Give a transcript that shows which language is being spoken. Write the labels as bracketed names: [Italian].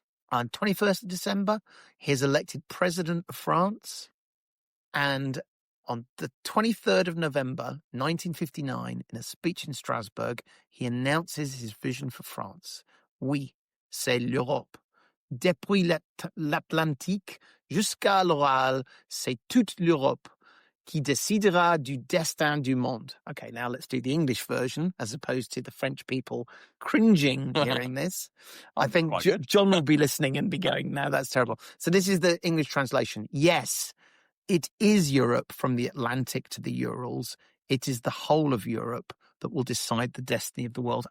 [English] On 21st of December, he is elected president of France, and on the 23rd of November, 1959, in a speech in Strasbourg, he announces his vision for France. [French] Oui, c'est l'Europe. Depuis l'Atlantique jusqu'à l'Oral, c'est toute l'Europe qui décidera du destin du monde. [English] Okay, now let's do the English version, as opposed to the French people cringing hearing this. I think John will be listening and be going, no, that's terrible. So this is the English translation. Yes. It is Europe from the Atlantic to the Urals. It is the whole of Europe that will decide the destiny of the world.